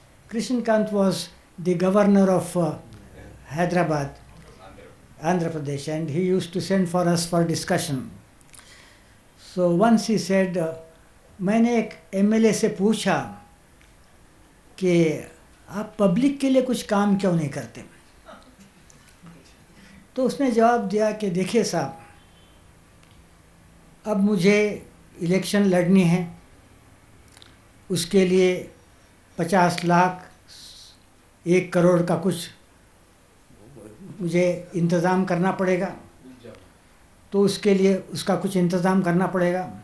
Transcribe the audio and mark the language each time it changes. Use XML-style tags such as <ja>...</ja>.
<en>Krishnakant was the governor of Hyderabad, Andhra Pradesh, and he used to send for us for discussion. So once he said,</en> <hi>मैंने एक MLA से पूछा कि आप public के लिए कुछ काम क्यों नहीं करते? तो उसने जवाब दिया कि देखिए साहब, अब मुझे इलेक्शन लड़नी है, उसके लिए 50 लाख 1 करोड़ का कुछ मुझे इंतज़ाम करना पड़ेगा, तो उसके लिए उसका कुछ इंतज़ाम करना पड़ेगा।</hi>